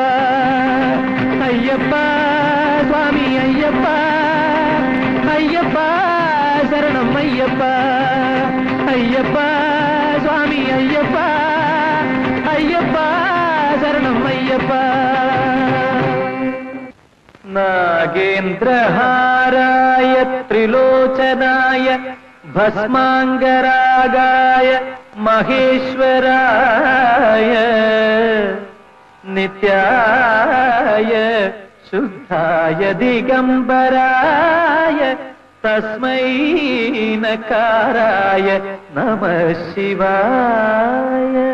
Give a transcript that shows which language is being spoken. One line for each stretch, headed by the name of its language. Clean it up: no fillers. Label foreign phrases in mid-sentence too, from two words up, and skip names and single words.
Tamil: ஐயப்பா சுவாமி ஐயப்பா ஐயப்பா சரணம் ஐயப்பா ஐயப்பா சுவாமி ஐயப்பா ஐயப்பா சரணம் ஐயப்பா
Sanskrit: नागेन्द्रहाराय त्रिलोचनाय भस्माङ्गरागाय महेश्वराय नित्याय शुद्धाय दिगम्बराय तस्मै नकाराय नमः शिवाय